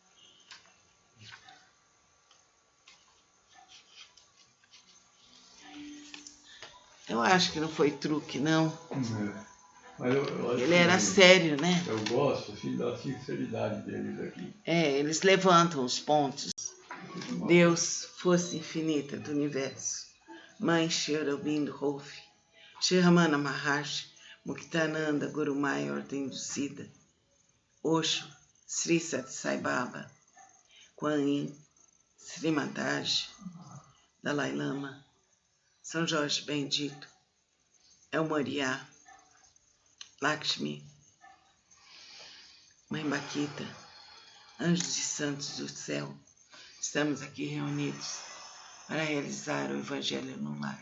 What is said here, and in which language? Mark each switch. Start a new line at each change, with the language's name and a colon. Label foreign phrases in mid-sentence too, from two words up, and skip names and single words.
Portuguese: Eu acho que não foi truque, não. Mas ele era sério, né? Eu gosto assim, da sinceridade deles aqui. Eles levantam os pontos. Deus, força infinita do universo. Mãe Shri Aurobindo Rolf, Shri Ramana Maharshi, Muktananda Guru Maya Ordem Inducida, Osho, Sri Sathya Sai Baba, Kuan Yin, Sri Mataji, Dalai Lama, São Jorge Bendito, El Moriá, Lakshmi, Mãe Baquita, anjos e santos do céu, estamos aqui reunidos para realizar o Evangelho no lar.